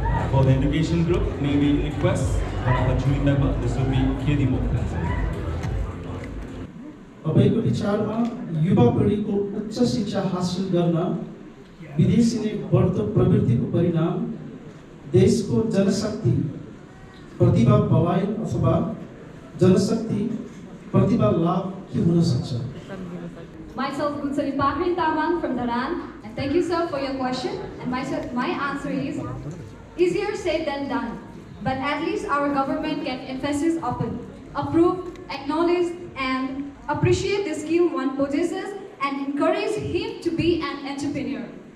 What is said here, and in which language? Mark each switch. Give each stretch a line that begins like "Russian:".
English: For the education group, may we request one of the jury member, this will be Kedi Mokhtar.
Nepali: तपाईको विचारमा युवा पिढीको उच्च शिक्षा हासिल गर्न विदेशीले बढ्दो प्रवृत्तिको परिणाम देशको जनशक्ति प्रतिभा पलायन अथवा जनशक्ति प्रतिभा लाभ के हुन सक्छ?
English: Myself, Gunsari Pakrin Tamang from Dharan, and thank you, sir, for your question. And my answer is easier said than done. But at least our government can emphasize upon, approve, acknowledge, and appreciate the skill one possesses and encourage him to be an entrepreneur.